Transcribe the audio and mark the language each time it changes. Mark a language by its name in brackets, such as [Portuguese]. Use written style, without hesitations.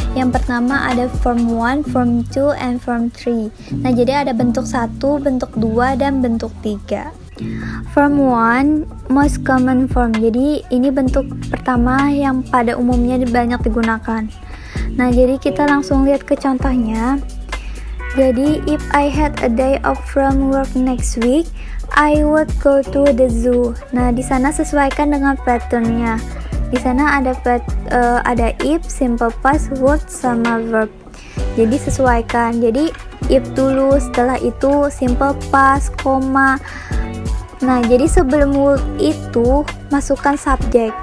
[Indonesian] Yang pertama ada [English] form 1, form 2, and form 3. [Indonesian] Nah, jadi ada bentuk 1, bentuk 2, dan bentuk 3. [English] Form 1, most common form. [Indonesian] Jadi ini bentuk pertama yang pada umumnya banyak digunakan. Nah, jadi kita langsung lihat ke contohnya. [English] Jadi, if I had a day off from work next week, I would go to the zoo. [Indonesian] Nah, di sana sesuaikan dengan patternnya. Di sana ada if, simple past, word, sama verb. Jadi sesuaikan. Jadi if dulu, setelah itu simple past, koma. Nah, jadi sebelum would itu masukkan subjek.